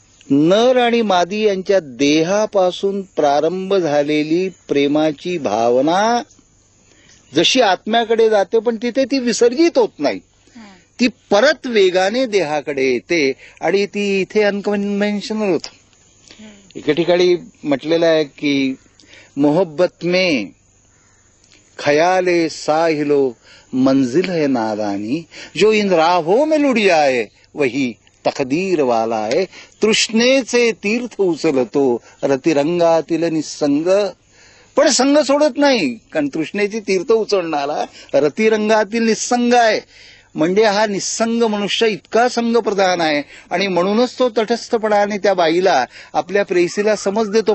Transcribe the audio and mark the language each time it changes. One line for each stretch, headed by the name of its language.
Marathi: नर आणि मादी यांच्या देहापासून प्रारंभ झालेली प्रेमाची भावना जशी आत्म्याकडे जाते, पण तिथे ती विसर्जित होत नाही, ती परत वेगाने देहाकडे येते. आणि ती इथे अनकन्व्हेन्शनल होत. एके ठिकाणी म्हटलेलं आहे की
Hindi: मोहब्बत में खयाले साहिलो मंजिल है नादानी, जो इन राहों में लुट जाए वही तकदीर वाला है.
Marathi: तृष्णेचे तीर्थ उचलतो रतिरंगातील निसंग, पण संग सोडत नाही, कारण तृष्णेची तीर्थ उचलणारा रतिरंगातील निसंग आहे. म्हणजे हा निसंग मनुष्य इतका संगप्रधान आहे आणि म्हणूनच तो तटस्थपणाने त्या बाईला, आपल्या प्रेयसीला समज देतो.